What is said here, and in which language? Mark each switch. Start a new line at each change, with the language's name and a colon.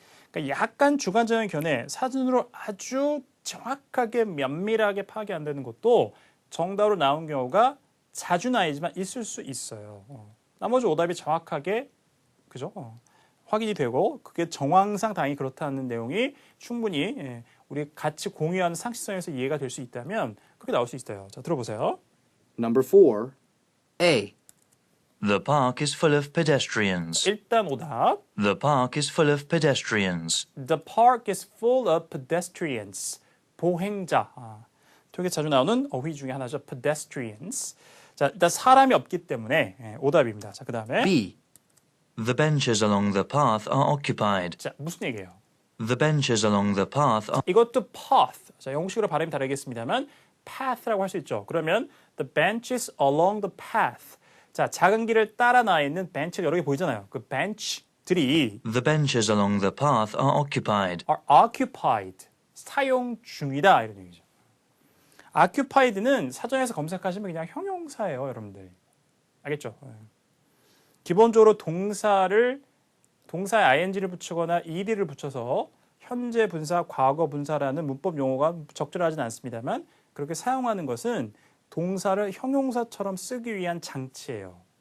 Korean: 그러니까 약간 주관적인 견해 사진으로 아주 정확하게 면밀하게 파악이 안 되는 것도 정답으로 나온 경우가 자주는 아니지만 있을 수 있어요. 나머지 오답이 정확하게 그죠? 확인이 되고 그게 정황상 당연히 그렇다는 내용이 충분히 우리 같이 공유하는 상식선에서 이해가 될 수 있다면 그렇게 나올 수 있어요. 자, 들어보세요.
English: Number 4. A. The park is full of pedestrians.
Korean: 일단 오답.
English: The park is full of pedestrians. The park is full of pedestrians.
Korean: 보행자. 되게 자주 나오는 어휘 중에 하나죠.
English: pedestrians.
Korean: 자, 일단 사람이 없기 때문에 오답입니다. 자, 그 다음에
English: B. The benches along the path are occupied.
Korean: 자, 무슨 얘기예요?
English: The benches along the path are
Korean: 이것도 path. 자, 영국식으로 발음이 다르겠습니다만 path라고 할 수 있죠. 그러면
English: the benches along the path.
Korean: 자, 작은 길을 따라 나 있는 벤치가 여러 개 보이잖아요. 그 벤치들이
English: The benches along the path are occupied. are occupied.
Korean: 사용 중이다 이런 얘기죠. occupied는 사전에서 검색하시면 그냥 형용사예요, 여러분들. 알겠죠? 기본적으로 동사에 ing를 붙이거나 ed를 붙여서 현재 분사, 과거 분사라는 문법 용어가 적절하진 않습니다만 그렇게 사용하는 것은 동사를 형용사처럼 쓰기 위한 장치예요.